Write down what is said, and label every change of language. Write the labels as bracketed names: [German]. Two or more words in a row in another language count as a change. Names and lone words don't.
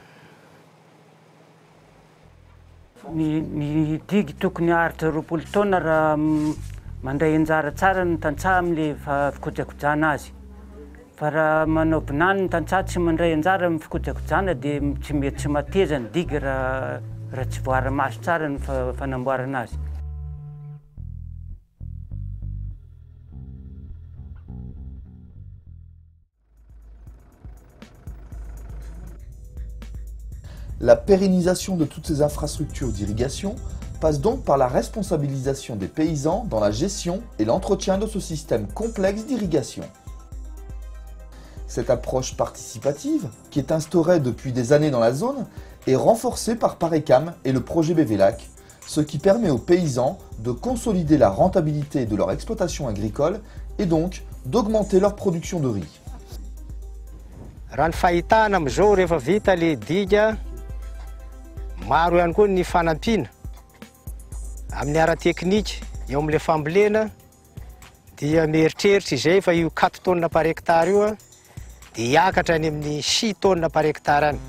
[Malagasy] Ny digy tokony haharitra 20 taona raha mandray anjara tsara ny tantsaha amin'le fikojakojana azy. Fa raha manao binany ny tantsaha tsy mandray anjara amin'ny fikojakojana dia tsy mety tsy mateza ny digy raha tsy voara-maso tsara ny fanamboarana azy. [French] La pérennisation de toutes ces infrastructures d'irrigation passe donc par la responsabilisation des paysans dans la gestion et l'entretien de ce système complexe d'irrigation. Cette approche participative, qui est instaurée depuis des années dans la zone, est renforcée par Parecam et le projet BVLAC, ce qui permet aux paysans de consolider la rentabilité de leur exploitation agricole et donc d'augmenter leur production de riz. [Malagasy] Raha ny fahitana amin'izao rehefa vita le diga, maro ihany koa ny fanampiana amin'ny ara-teknika eo amin'ilay fambolena dia mieritreritra izay fa io 4 [French] tonnes par hectare [Malagasy] io dia hiakatra any amin'ny 6 [French] tonnes par hectare [Malagasy] any.